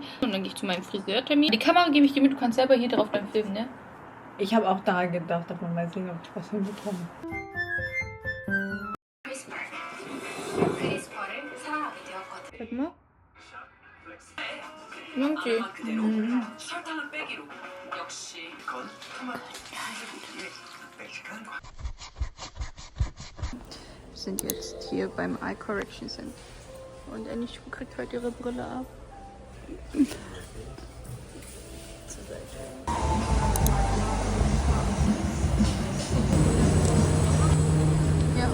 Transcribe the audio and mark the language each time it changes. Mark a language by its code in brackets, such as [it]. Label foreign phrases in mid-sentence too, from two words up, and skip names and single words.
[de] Und dann gehe ich zu meinem Friseurtermin. Die Kamera gebe ich dir mit, du kannst selber hier drauf beim Filmen, ne? Ich habe auch daran gedacht, dass man mal sehen, ob ich was hinbekomme. Guck mal. Irgendwie. [ko] 설탕을 빼기로 역시 이건 토마토 멕시칸 [de] Wir sind jetzt hier beim Eye Correction Center. Und Annie kriegt heute ihre Brille ab. Ja.